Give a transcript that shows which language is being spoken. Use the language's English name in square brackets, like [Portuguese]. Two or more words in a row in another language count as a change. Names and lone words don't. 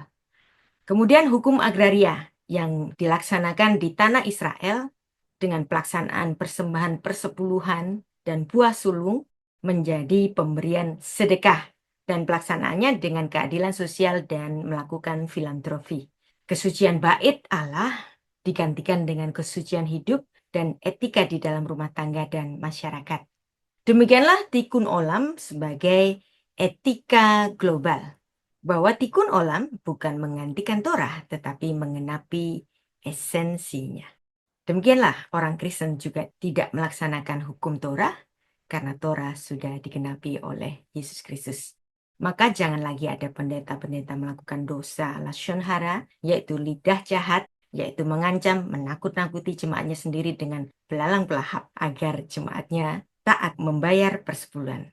[Indonesian] Kemudian hukum agraria yang dilaksanakan di tanah Israel dengan pelaksanaan persembahan persepuluhan dan buah sulung menjadi pemberian sedekah dan pelaksanaannya dengan keadilan sosial dan melakukan filantropi. Kesucian bait Allah digantikan dengan kesucian hidup dan etika di dalam rumah tangga dan masyarakat. Demikianlah [Hebrew] תיקון עולם [Indonesian] sebagai etika global. Bahwa [Hebrew] תיקון עולם [Indonesian] bukan menggantikan Torah, tetapi mengenapi esensinya. Demikianlah orang Kristen juga tidak melaksanakan hukum Torah, karena Torah sudah digenapi oleh Yesus Kristus. Maka jangan lagi ada pendeta-pendeta melakukan dosa [Hebrew] לשון הרע, [Indonesian] yaitu lidah jahat, yaitu mengancam, menakut-nakuti jemaatnya sendiri dengan belalang pelahap agar jemaatnya taat membayar persepuluhan.